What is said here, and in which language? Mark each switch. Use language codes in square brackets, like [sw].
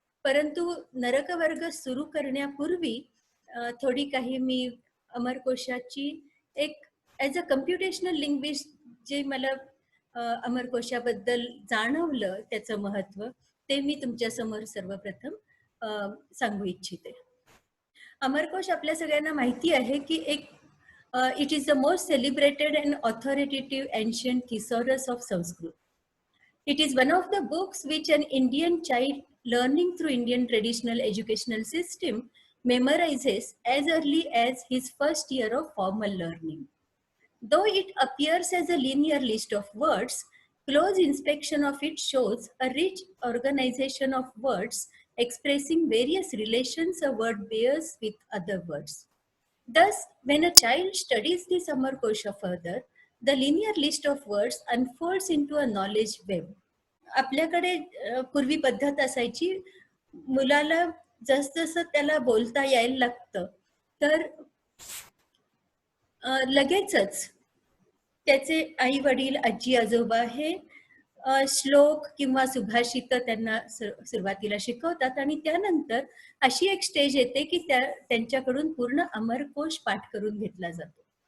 [mr] परंतु नरकवर्ग सुरू करण्यापूर्वी थोडी काही मी अमरकोशाची एक [en] as a computational linguist [mr] जे मला अमरकोशाबद्दल जाणवलं त्याचं महत्त्व, ते मी तुमच्यासमोर सर्वप्रथम सांगू इच्छिते. अमरकोश आपल्या सगळ्यांना माहिती आहे की [en] it is the most celebrated and authoritative ancient thesaurus of Sanskrit. It is one of the books which an Indian child learning through Indian traditional educational system memorizes as early as his first year of formal learning. Though it appears as a linear list of words, close inspection of it shows a rich organization of words expressing various relations a word bears with other words. Thus, when a child studies the Amarkosha further, the linear list of words unfolds into a knowledge web. [mr] आपल्याकडे पूर्वी पद्धत असायची, मुलाला जसजसं त्याला बोलता यायला लागतं, तर लगेचच त्याचे आई वडील, आजी आजोबा हे श्लोक किंवा सुभाषित त्यांना सुरुवातीला शिकवतात आणि त्यानंतर अशी एक स्टेज येते की त्यांच्याकडून पूर्ण अमरकोश पाठ करून घेतला जातो.